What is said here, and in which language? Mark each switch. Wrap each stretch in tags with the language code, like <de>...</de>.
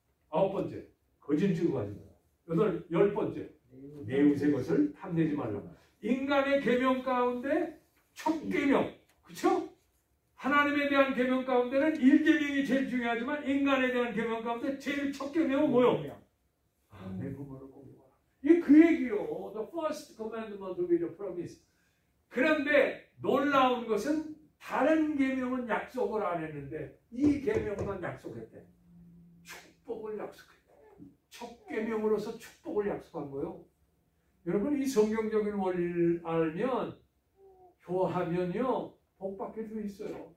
<ko>아홉 번째 거짓 증거하지 마라. 열 번째 내 우세 것을 탐내지 말라. 인간의 계명 가운데 첫 계명, 그렇죠? 하나님에 대한 계명 가운데는 1계명이 제일 중요하지만 인간에 대한 계명 가운데 제일 첫 계명은 뭐요? 내 부모를 공경하라. 이게 그 얘기요.</ko> <en>The first commandment will be the promise.</en> <ko>그런데 놀라운 것은 다른 계명은 약속을 안 했는데 이 계명만 약속했대. 축복을 약속했대. 첫 계명으로서 축복을 약속한 거예요. 여러분 이 성경적인 원리를 알면 교하면요 복받게 돼 있어요.</ko>